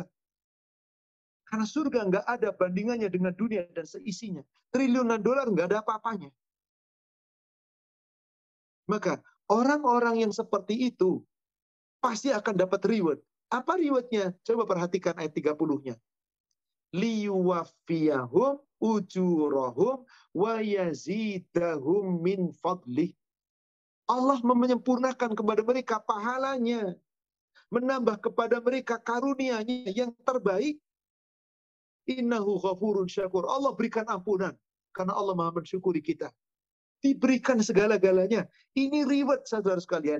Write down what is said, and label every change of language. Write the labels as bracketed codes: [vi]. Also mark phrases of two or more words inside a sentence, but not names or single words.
[id] Karena surga nggak ada bandingannya dengan dunia dan seisinya. Triliunan dolar nggak ada apa-apanya. Maka orang-orang yang seperti itu pasti akan dapat reward. Apa rewardnya? Coba perhatikan ayat 30-nya. [ar] ليوفيهم أجورهم ويزيدهم من فضله. [id] Allah menyempurnakan kepada mereka pahalanya, menambah kepada mereka karunia-Nya yang terbaik. [ar] إنه غفور شكور. [id] Allah berikan ampunan karena Allah Maha mensyukuri kita. Diberikan segala-galanya. Ini reward, saudara sekalian.